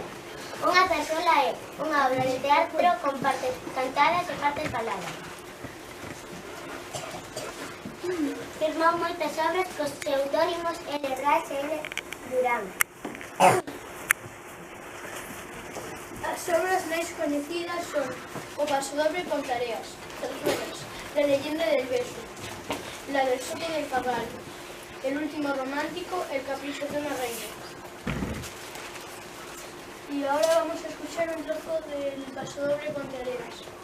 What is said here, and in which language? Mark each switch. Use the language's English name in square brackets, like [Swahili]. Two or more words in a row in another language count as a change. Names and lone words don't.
[Galician] Unha zarzuela é unha obra de teatro con partes cantadas e partes faladas. Firmou moitas obras cos pseudónimos L. Ras e L. Durán. As obras máis coñecidas son O Pasodoble con Tareas, zarzuelas, La leyenda del beso, La del soto del pagal, El último romántico, El capricho de una reina. [Spanish] Y ahora vamos a escuchar un trozo del Pasodoble con Tareas.